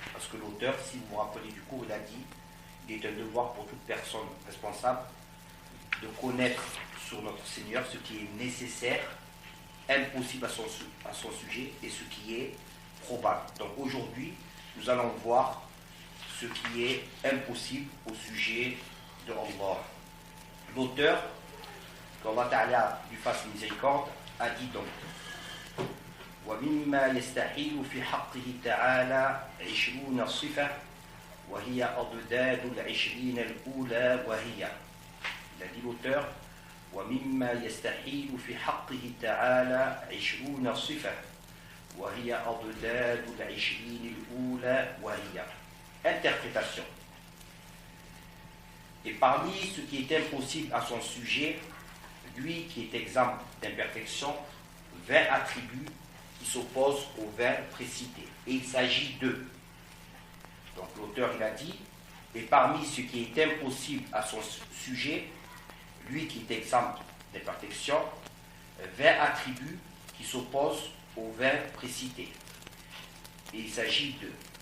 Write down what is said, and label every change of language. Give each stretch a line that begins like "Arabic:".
French: Parce que l'auteur, si vous vous rappelez du cours, il a dit il est un devoir pour toute personne responsable de connaître sur notre Seigneur ce qui est nécessaire, impossible à son sujet et ce qui est probable. Donc aujourd'hui, nous allons voir ce qui est impossible au sujet de Allah. L'auteur, qu'Allah Ta'ala lui fasse miséricorde, a dit donc
Arabic: وَمِمَّا يَسْتَحِيلُ فِي حَقِّهِ تَعَالَى 20 صِفَةً وَهِيَ أَضْدَادُ الْعِشْرِينَ الْأُولَى وَهِيَ.
French: Il a dit l'auteur
Arabic: وَمِمَّا يَسْتَحِيلُ فِي حَقِّهِ تَعَالَى 20 صِفَةً وَهِيَ أَضْدَادُ الْعِشْرِينِ الْأُولَى وَهِيَ.
French: Interprétation: et parmi ce qui est impossible à son sujet, lui qui est exempt d'imperfection, 20 attributs qui s'opposent aux 20 précités. Et il s'agit d'eux. Donc l'auteur il a dit, et parmi ce qui est impossible à son sujet, lui qui est exempt d'imperfection, 20 attributs qui s'opposent aux 20 précités. Et il s'agit d'eux.